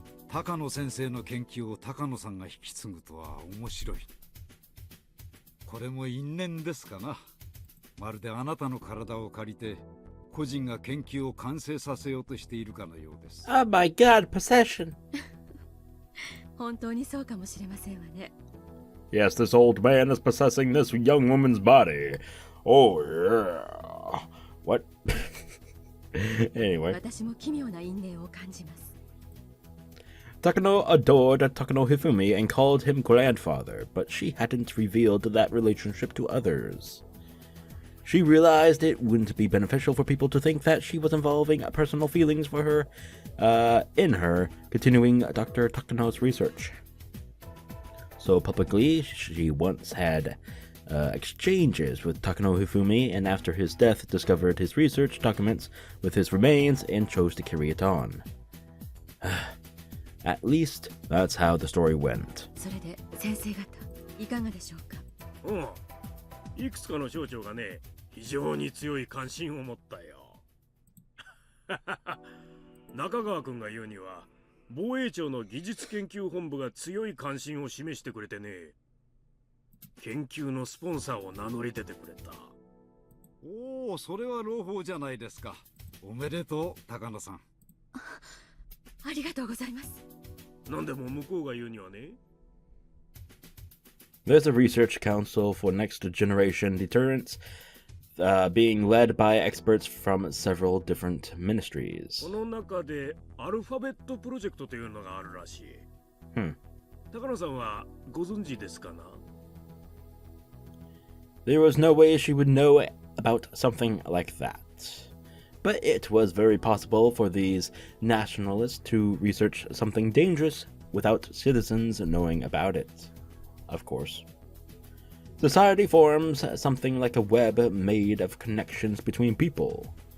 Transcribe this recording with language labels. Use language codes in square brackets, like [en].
[ja] 高野先生の研究を高野さんが引き継ぐとは面白い。これも因縁ですかな。まるであなたの体を借りて個人が研究を完成させようとしているかのようです。 [en] Oh my god, possession. [ja] 本当にそうかもしれませんわね。 [en] Yes, this old man is possessing this young woman's body. Oh yeah. What? Anyway. [ja] 私も奇妙な因縁を感じます。 [en] Takano adored Takano Hifumi and called him grandfather, but she hadn't revealed that relationship to others. She realized it wouldn't be beneficial for people to think that she was involving personal feelings for her, in her continuing Dr. Takano's research. So publicly, she once had exchanges with Takano Hifumi, and after his death discovered his research documents with his remains and chose to carry it on. At least, that's how the story went. [ja] それで先生方いかがでしょうか。いくつかの省庁がね、非常に強い関心を持ったよ。中川君が言うには、防衛庁の技術研究本部が強い関心を示してくれてね、研究のスポンサーを名乗り出てくれた。おお、それは朗報じゃないですか。おめでとう、高野さん。ありがとうございます。なんでも向こうが言うにはね、 [en] There's a research council for next generation deterrence being led by experts from several different ministries. [ja] この中でアルファベットプロジェクトというのがあるらしい。高野さんはご存知ですかな？ [en] There was no way she would know about something like that. But it was very possible for these nationalists to research something dangerous without citizens knowing about it. Of course. Society forms something like a web made of connections between people.